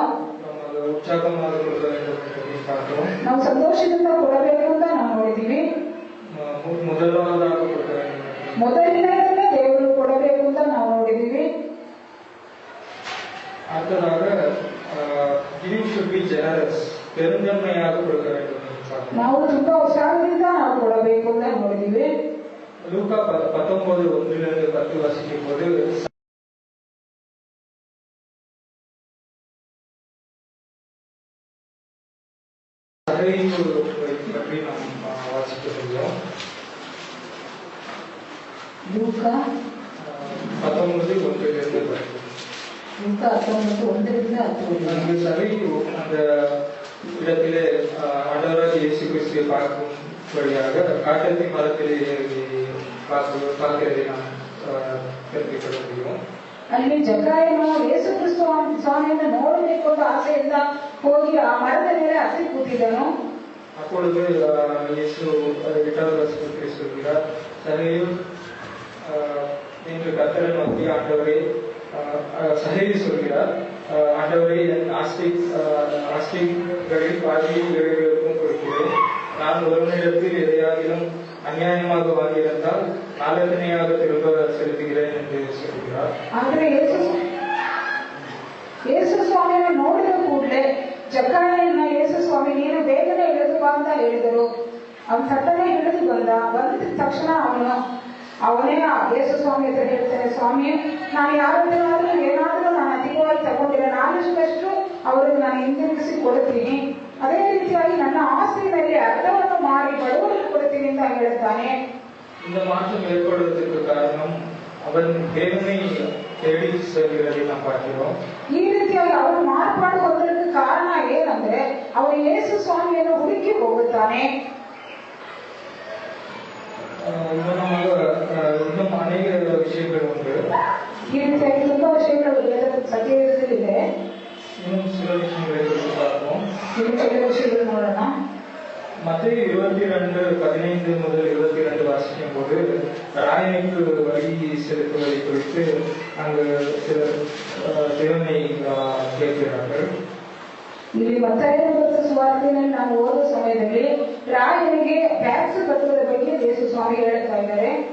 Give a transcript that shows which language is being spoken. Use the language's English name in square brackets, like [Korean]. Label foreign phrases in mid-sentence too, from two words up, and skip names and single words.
[Tamil] ಉತ್ಸಾಹமாக கொடுக்க வேண்டும் என்று பார்த்தோம். [Kannada] ನಾವು ಸಂತೋಷದಿಂದ ಕೊಡಬೇಕು ಅಂತ ನಾವು ನೋಡಿದೀವಿ. [Tamil] முதலாவதாக கொடுக்க வேண்டும், [Kannada] ಮೊದಲನೇದನ್ನೇ ದೇವರು ಕೊಡಬೇಕು ಅಂತ ನಾವು ನೋಡಿದೀವಿ. [Tamil] அடுத்ததாக [English] giving should be generous, [Tamil] பெருந்தன்மையாக கொடுக்க வேண்டும். [Kannada] ನಾವು ತುಂಬಾ ಉತ್ಸಾಹದಿಂದ ನಾವು ಕೊಡಬೇಕು ಅಂತ ನೋಡಿದೀವಿ. [Tamil] லூக்கா 19:1-10 வாசிக்கும் போது பற்றி நாம் வாசிக்க முடியும். [Kannada] ಲೂಕಾ 19:1-10. ಲೂಕಾ 19:1-10. [Tamil] அங்கு சபை அந்த இடத்திலே ஆண்டவராக இயேசு கிறிஸ்துவை பார்க்கும்படியாக காட்டத்தி மரத்திலே பார்க்கிறதை நாம் தெரிந்து கொள்ள முடியும். [Kannada] ಅಲ್ಲಿ ಜಕಾಯನು ಯೇಸು ಕ್ರಿಸ್ತು ಸ್ವಾಮಿಯನ್ನು ನೋಡಬೇಕು ಅಂತ ಆಸೆಯಿಂದ ಹೋಗಿ ಆ ಮರದ ಮೇಲೆ ಹತ್ತಿ ಕೂತಿದ್ದನು. [Tamil] அப்பொழுது இயேசு 8வது வசனத்தில் சொல்கிறார், சகையு என்று கர்த்தரை நோக்கி ஆண்டவரே சகையு சொல்கிறார், ஆண்டவரே என் ஆஸ்திகளில் பாதியை ஏழைகளுக்கும் கொடுக்கிறேன். நான் ஒருவனிடத்தில் எதையாகிலும் அநியாயமாக வாங்கியிருந்தால் நாலத்தனையாக திரும்ப செலுத்துகிறேன் என்று சொல்கிறார். [Kannada] ಆದರೆ ಯೇಸು ಸ್ವಾಮಿಯನ್ನು ನೋಡಿದ ಕೂಡಲೇ ಜಕಾಯನ ಯೇಸು ಸ್ವಾಮಿ ನೀನು ಬೇಗನೆ ಇಳಿದು ಬಾ ಅಂತ ಹೇಳಿದರು. ಅವನು ತಟ್ಟನೆ ಇಳಿದು ಬಂದ ತಕ್ಷಣ ಅವನೇ ಯೇಸು ಸ್ವಾಮಿ ಹತ್ರ ಹೇಳ್ತಾನೆ, ಸ್ವಾಮಿ ನಾನು ಯಾರಾದ್ರೂ ಏನಾದ್ರೂ ನಾನು ಅಧಿಕವಾಗಿ ತಗೊಂಡಿಲ್ಲ, ನಾನಷ್ಟು ಅವರಿಗೆ ನಾನು ಹಿಂದಿರುಗಿಸಿ ಕೊಡುತ್ತೀನಿ. ಅದೇ ರೀತಿಯಾಗಿ ನನ್ನ ಆಸ್ತಿ ಮೇಲೆ ಅರ್ಧವನ್ನು ಮಾರಿ ಬಡವರಿಗೆ ಕೊಡುತ್ತೀನಿ ಅಂತ ಹೇಳ್ತಾನೆ. [Tamil] இந்த மாற்றம் ஏற்படுவதற்கு காரணம் அவன் தேவனை தேடி செல்கிறதை நாம் பார்க்கிறோம். [Kannada] ಈ ರೀತಿಯಾಗಿ ಅವನು ಮಾರ್ಪಾಡು ಹೊಂದಲಿಕ್ಕೆ ಕಾರಣ ಏನಂದ್ರೆ ಅವನು ಯೇಸು ಸ್ವಾಮಿಯನ್ನು ಹುಡುಕಿ ಹೋಗುತ್ತಾನೆ. [Tamil] இன்னும் அநேக விஷயங்கள் உண்டு. [Kannada] ಈ ರೀತಿಯಾಗಿ ತುಂಬಾ ವಿಷಯಗಳು ಸತ್ಯವಿದೆ. [Tamil] இன்னும் சில விஷயங்களை பார்ப்போம். [Kannada] ಕೆಲವು ವಿಷಯಗಳು ನೋಡೋಣ. [Tamil] மத்தேயு 22:15-22 வாசிக்கும் போது ராயனுக்கு வழி செலுத்துவதை குறித்து அங்கு சிலர் தேவனை கேட்கிறார்கள். [Kannada] ಇಲ್ಲಿ ಮತ್ತಾಯ ಸುವಾರ್ತೆಯಲ್ಲಿ ನಾವು ಓದುವ ಸಮಯದಲ್ಲಿ ರಾಯನಿಗೆ ಟ್ಯಾಕ್ಸ್ ಕಟ್ಟುವುದರ ಬಗ್ಗೆ ಯೇಸು ಸ್ವಾಮಿ ಹೇಳ್ತಾ ಇದ್ದಾರೆ.